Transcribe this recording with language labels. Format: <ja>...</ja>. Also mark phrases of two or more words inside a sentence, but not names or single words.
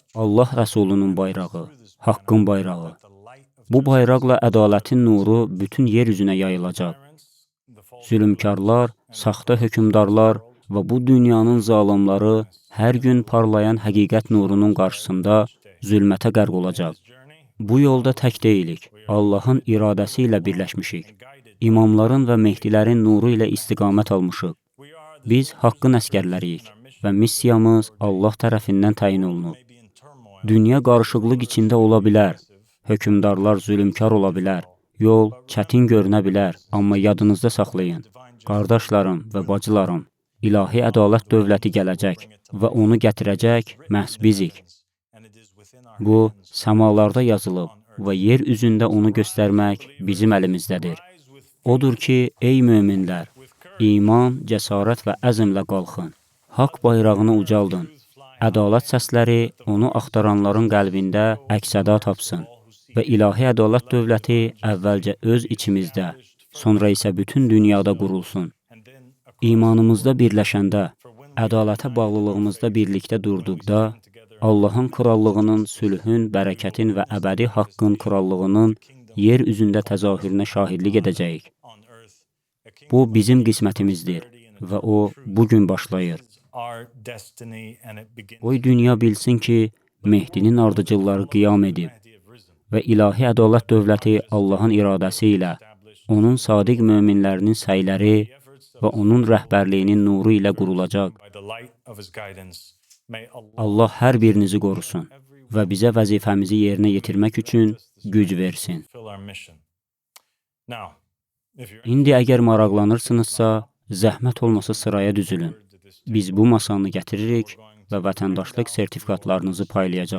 <az>Allah Rəsulunun bayrağı, haqqın bayrağı.</az> <en>the light of</en> <az>Bu bayraqla ədalətin nuru bütün yer üzünə yayılacaq.</az> <en>the false</en> <az>Zülmkarlar, saxta hökümdarlar və bu dünyanın zalimları hər gün parlayan həqiqət nurunun qarşısında zülmətə qərq olacaq.</az> <en>journey</en> <az>Bu yolda tək deyilik, Allahın iradəsi ilə birləşmişik. İmamların və mehdilərin nuru ilə istiqamət almışıq.</az> <en>we are the</en> <az>Biz haqqın əskərləriyik və missiyamız Allah tərəfindən təyin olunub.</az> <en>may be in turmoil.</en> <az>Dünya qarışıqlıq içində ola bilər, hökümdarlar zülmkar ola bilər, yol çətin görünə bilər, amma yadınızda saxlayın. Qardaşlarım və bacılarım, ilahi ədalət dövləti gələcək və onu gətirəcək məhz bizik.</az> <en>And it is within our</en> <az>Bu, səmalarda yazılıb və yer üzündə onu göstərmək bizim əlimizdədir. Odur ki, ey möminlər, iman, cəsarət və əzmlə qalxın. Haqq bayrağını ucaldın. Ədalət səsləri onu axtaranların qəlbində əks-səda tapsın və ilahi ədalət dövləti əvvəlcə öz içimizdə, sonra isə bütün dünyada qurulsun.</az> <en>and then</en> <az>İmanımızda birləşəndə, ədalətə bağlılığımızda birlikdə durduqda, Allahın krallığının, sülhün, bərəkətin və əbədi haqqın krallığının yer üzündə təzahürünə şahidlik edəcəyik.</az> <en>on earth a king</en> <az>Bu bizim qismətimizdir və o bugün başlayır.</az> <en>our destiny and it begins</en> <az>Qoy dünya bilsin ki, Mehdinin ardıcılları qiyam edib</az> <en>Mahdi have risen</en> <az>və ilahi ədalət dövləti Allahın iradəsi ilə, onun sadiq möminlərinin səyləri və onun rəhbərliyinin nuru ilə qurulacaq.</az> <en>by the light of his guidance. May Allah</en> <az>Allah hər birinizi qorusun və bizə vəzifəmizi yerinə yetirmək üçün güc versin.</az> <en>fulfill our mission. Now, if you're</en> <az>İndi əgər maraqlanırsınızsa, zəhmət olmasa sıraya düzülün. Biz bu masanı gətiririk və vətəndaşlıq sertifikatlarınızı paylayacağıq.</az>